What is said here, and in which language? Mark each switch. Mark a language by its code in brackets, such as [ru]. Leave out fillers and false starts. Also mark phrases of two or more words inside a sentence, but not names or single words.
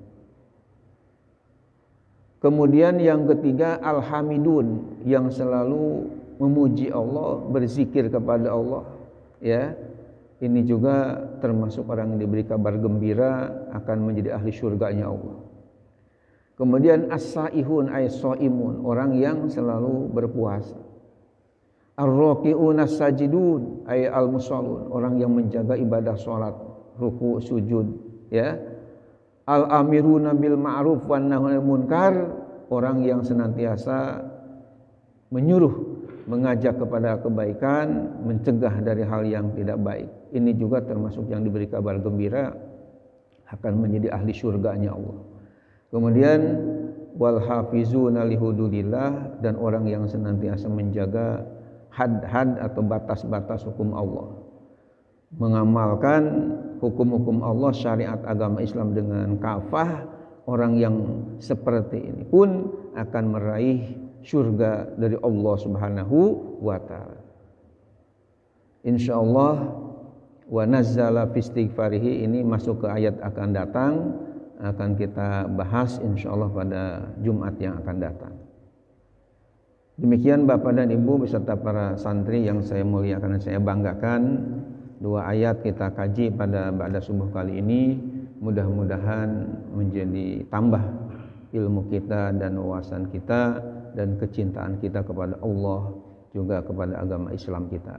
[id] Kemudian yang ketiga al-hamidun, yang selalu memuji Allah, berzikir kepada Allah, ya. Ini juga termasuk orang yang diberi kabar gembira akan menjadi ahli surganya Allah. Kemudian [ar] السائحون أي صائمون, [id] orang yang selalu berpuasa. [ar] الراكعون الساجدون أي المصلون, [id] orang yang menjaga ibadah salat, ruku, sujud, ya. [ar] الآمرون بالمعروف والناهون عن المنكر, [id] orang yang senantiasa menyuruh, mengajak kepada kebaikan, mencegah dari hal yang tidak baik. Ini juga termasuk yang diberi kabar gembira akan menjadi ahli surganya Allah. Kemudian [ar] والحافظون لحدود الله, [id] dan orang yang senantiasa menjaga had-had atau batas-batas hukum Allah, mengamalkan hukum-hukum Allah, syariat agama Islam dengan kafah. Orang yang seperti ini pun akan meraih surga dari Allah [ar] سبحانه وتعالى. إن شاء الله ونزل في استغفاره, [id] ini masuk ke ayat akan datang, akan kita bahas insyaallah pada Jumat yang akan datang. Demikian Bapak dan Ibu beserta para santri yang saya muliakan dan saya banggakan, dua ayat kita kaji pada ba'da subuh kali ini, mudah-mudahan menjadi tambah ilmu kita dan wawasan kita dan kecintaan kita kepada Allah, juga kepada agama Islam kita.